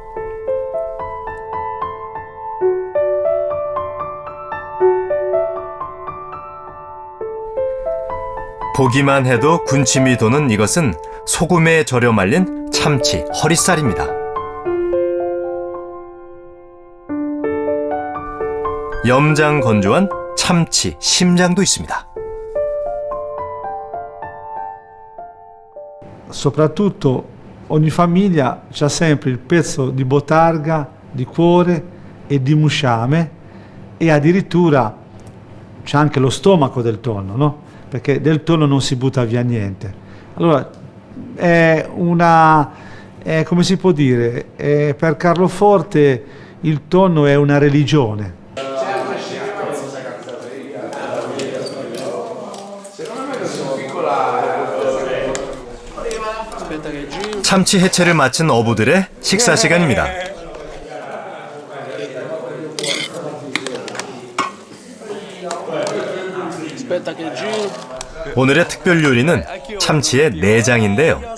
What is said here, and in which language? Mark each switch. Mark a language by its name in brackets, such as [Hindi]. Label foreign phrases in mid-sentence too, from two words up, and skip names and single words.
[Korean] 보기만 해도 군침이 도는 이것은 소금에 절여 말린 참치 허리살입니다. 염장 건조한 참치 심장도 있습니다. [Italian] Soprattutto ogni famiglia c'ha sempre il pezzo di botarga, di cuore e di musciame, e addirittura c'è anche lo stomaco del tonno, no? Perché del tonno non si butta via niente. Allora come si può dire, per Carloforte il tonno è una religione. [Korean] 참치 해체를 마친 어부들의 식사 시간입니다. 오늘의 특별 요리는 참치의 내장인데요.